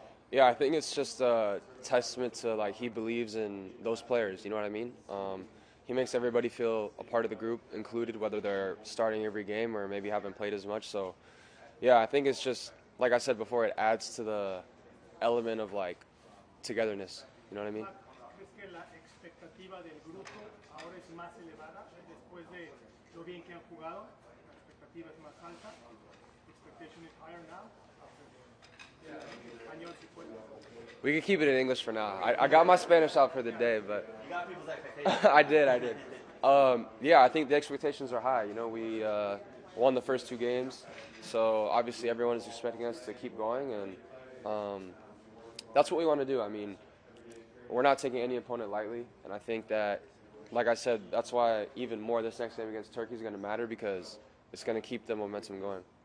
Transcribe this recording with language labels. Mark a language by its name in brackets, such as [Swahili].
[English] Yeah, I think it's just a testament to he believes in those players. You know what I mean? he makes everybody feel a part of the group, included, whether they're starting every game or maybe haven't played as much. So, yeah, I think it's just, like I said before, it adds to the element of, like, togetherness. You know what I mean? [Spanish] ¿Crees que la expectativa del grupo ahora es más elevada después de lo bien que han jugado? La expectativa es más alta. [English] Expectation is higher now. [Spanish] Español, si puede. [English] We can keep it in English for now. I got my Spanish out for the day, but You got people's expectations. I did. Yeah, I think the expectations are high. You know, we won the first 2 games, so obviously everyone is expecting us to keep going, and that's what we want to do. I mean, we're not taking any opponent lightly, and I think that, like I said, that's why even more this next game against Turkey is going to matter, because it's going to keep the momentum going.